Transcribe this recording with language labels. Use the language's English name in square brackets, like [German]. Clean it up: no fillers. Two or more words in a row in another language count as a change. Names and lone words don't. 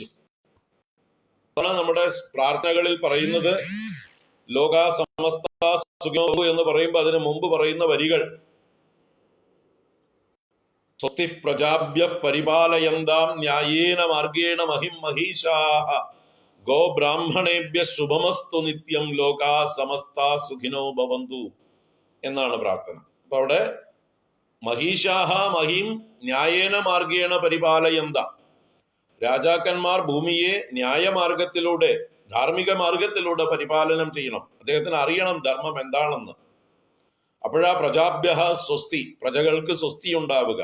[Malayalam] അതാണ് നമ്മുടെ പ്രാർത്ഥനകളിൽ പറയുന്നത്, [Sanskrit] ലോകാ സമസ്ത സുഖിനോ [Malayalam] എന്ന് പറയുമ്പോൾ അതിന് മുമ്പ് പറയുന്ന വരികൾ, [Sanskrit] സ്വസ്തിഃ പ്രജാഭ്യഃ പരിപാലയന്താം ന്യായേന മാർഗേണ മഹിം മഹീഷാഃ ഗോ ബ്രാഹ്മണേഭ്യഃ ശുഭമസ്തു നിത്യം ലോകാ സമസ്ത സുഖിനോ ഭവന്തു [Malayalam] എന്നാണ് പ്രാർത്ഥന. അപ്പൊ അവിടെ [Sanskrit] മഹീഷാഹ മഹിം ന്യായേന മാർഗേണ പരിപാലയന്ത, [Malayalam] രാജാക്കന്മാർ ഭൂമിയെ ന്യായമാർഗത്തിലൂടെ, ധാർമ്മിക മാർഗത്തിലൂടെ പരിപാലനം ചെയ്യണം. അദ്ദേഹത്തിന് അറിയണം ധർമ്മം എന്താണെന്ന്. അപ്പോഴാ [Sanskrit] പ്രജാഭ്യഃ സ്വസ്തി, [Malayalam] പ്രജകൾക്ക് സ്വസ്തി ഉണ്ടാവുക.